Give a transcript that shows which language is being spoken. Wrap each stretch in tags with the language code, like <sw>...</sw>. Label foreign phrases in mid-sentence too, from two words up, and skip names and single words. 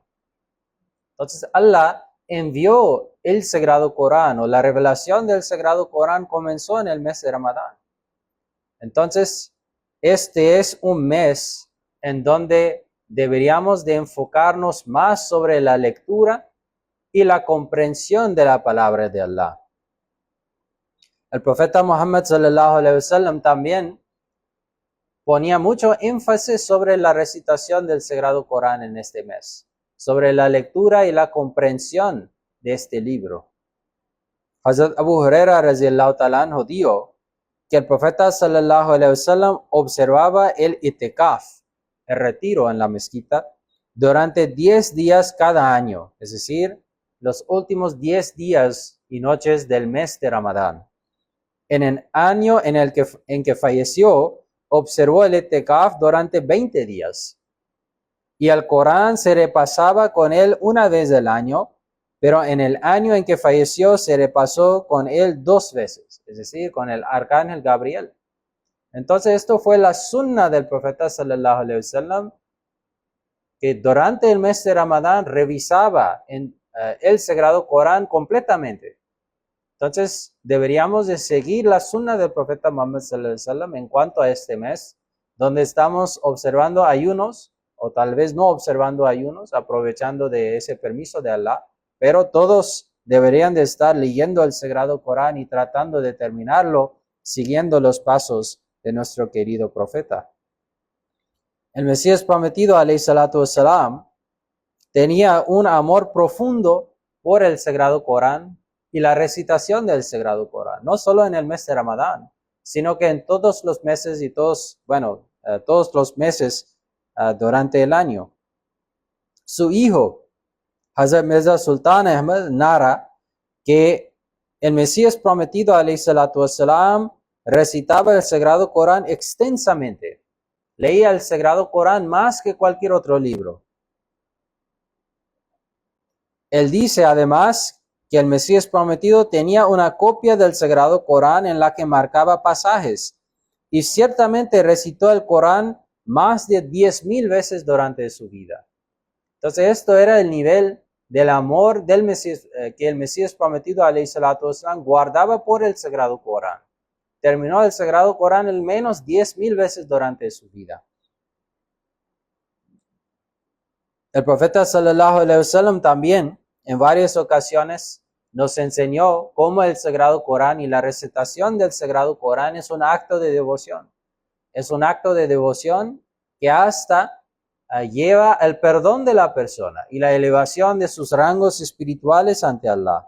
<es>Entonces Allah envió el Sagrado Corán, o la revelación del Sagrado Corán comenzó en el mes de Ramadán. Entonces, este es un mes en donde deberíamos de enfocarnos más sobre la lectura y la comprensión de la palabra de Allah. El profeta Muhammad</es> <ar>صلى الله عليه وسلم</ar> <es>también ponía mucho énfasis sobre la recitación del Sagrado Corán en este mes, sobre la lectura y la comprensión de este libro. Hazrat Abu Huraira</es> <ar>رضي الله تعالى عنه</ar> <es>dijo que el profeta</es> <ar>صلى الله عليه وسلم</ar> <es>observaba el itikaf, el retiro en la mezquita, durante 10 días cada año, es decir, los últimos 10 días y noches del mes de Ramadán. En el año en que falleció, observó el itikaf durante 20 días. Y el Corán se repasaba con él una vez al año, pero en el año en que falleció se repasó con él 2 veces, es decir, con el arcángel Gabriel. Entonces esto fue la sunna del profeta</es> <ar>صلى الله عليه وسلم,</ar> <es>que durante el mes de Ramadán revisaba el Sagrado Corán completamente. Entonces deberíamos de seguir la sunna del profeta Muhammad</es> <ar>صلى الله عليه وسلم</ar> <es>en cuanto a este mes, donde estamos observando ayunos, o tal vez no observando ayunos, aprovechando de ese permiso de Allah, pero todos deberían de estar leyendo el Sagrado Corán y tratando de terminarlo siguiendo los pasos de nuestro querido profeta. El Mesías prometido,</es> <ar>عليه الصلاة والسلام,</ar> <es>tenía un amor profundo por el Sagrado Corán y la recitación del Sagrado Corán, no solo en el mes de Ramadán, sino que en todos los meses y todos los meses durante el año. Su hijo, Hazrat Mirza Sultan Ahmad, narra que el Mesías prometido,</es> <ar>عليه الصلاة والسلام,</ar> <es>recitaba el Sagrado Corán extensamente. Leía el Sagrado Corán más que cualquier otro libro. Él dice además que el Mesías prometido tenía una copia del Sagrado Corán en la que marcaba pasajes, y ciertamente recitó el Corán más de 10,000 veces durante su vida. Entonces esto era el nivel del amor del Mesías, que el Mesías prometido,</es> <ar>عليه الصلاة والسلام,</ar> <es>guardaba por el Sagrado Corán. Terminó el Sagrado Corán al menos 10,000 veces durante su vida. El profeta</es> <ar>صلى الله عليه وسلم</ar> <es>también en varias ocasiones nos enseñó cómo el Sagrado Corán y la recitación del Sagrado Corán es un acto de devoción. Es un acto de devoción que hasta lleva al perdón de la persona y la elevación de sus rangos espirituales ante Allah.</es>